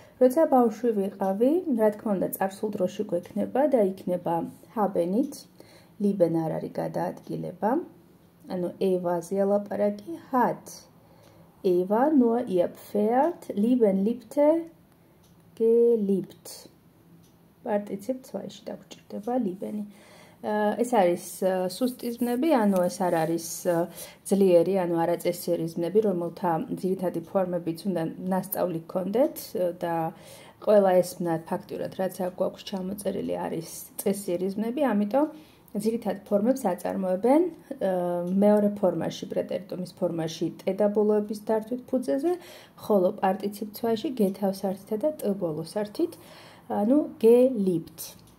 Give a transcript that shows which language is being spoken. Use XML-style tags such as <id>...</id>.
<ka>როცა ბავშვი ვიყავი, რა თქმა უნდა, წარსულ დროში გვექნება და იქნება haben-ით. Lieben არ არის გადაადგილება. ანუ Eva-ზე ლაპარაკი hat.</ka> <de>Eva nur ihr Pferd lieben liebte geliebt.</de> <ka>პარტიციპ ცვაიში დაგვჭირდება lieben-ი. ეს არის სუსტი ზნები, ანუ ეს არ არის ძლიერი, ანუ არაწესიერი ზნები, რომელთა ძირითადი ფორმებიც უნდა ნასწავლი გქონდეთ და ყველა ეს ფაქტურად, რაც აქ გვაქვს ჩამოწერილი, არის წესიერი ზნები, ამიტომ ძირითად ფორმებს აწარმოებენ მეორე ფორმაში, პრეტერიტორის ფორმაში ტედაბოლოების დართვით ფუძეზე, ხოლო პარტიციპ ცვაიში გეთავსართითა და ტბოლოსართით, ანუ geliebt.</ka>